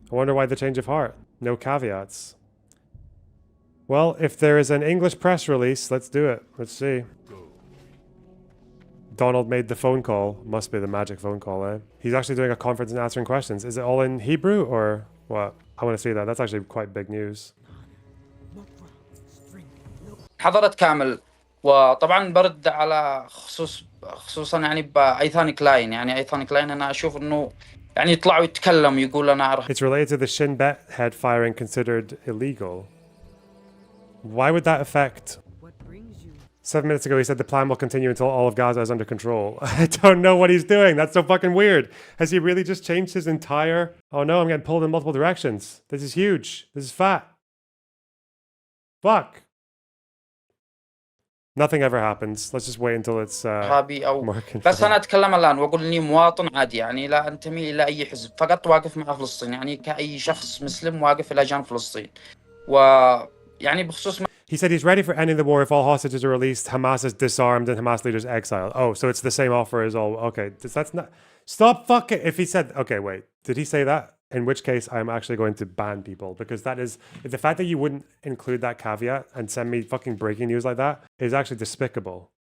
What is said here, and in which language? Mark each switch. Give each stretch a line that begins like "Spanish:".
English: I wonder why the change of heart. No caveats. Well, if there is an English press release, let's do it. Let's see. Donald made the phone call. Must be the magic phone call, eh? He's actually doing a conference and answering questions. Is it all in Hebrew or what? I want to see that. That's actually quite big news.
Arabic: حضرت كامل وطبعا برد على خصوصا يعني بأيثان كلاين يعني أيثان كلاين أنا أشوف إنه يعني يطلعوا يتكلم يقول أنا أعرف.
English: It's related to the Shin Bet head firing considered illegal. Why would that affect? 7 minutes ago, he said the plan will continue until all of Gaza is under control. I don't know what he's doing. That's so fucking weird. Has he really just changed his entire... Oh no, I'm getting pulled in multiple directions. This is huge. This is fat. Fuck. Nothing ever happens. Let's just wait until it's more
Arabic: بس أنا أتكلم الآن وأقول إني مواطن عادي يعني لا أنتمي إلى أي حزب فقط واقف مع فلسطين يعني كأي شخص مسلم واقف إلى جانب فلسطين ويعني بخصوص
English: He said he's ready for ending the war if all hostages are released, Hamas is disarmed, and Hamas leaders exiled. Oh, so it's the same offer as all... Okay, that's not... Stop fucking... If he said... Okay, wait. Did he say that? In which case, I'm actually going to ban people. Because that is... The fact that you wouldn't include that caveat and send me fucking breaking news like that is actually despicable.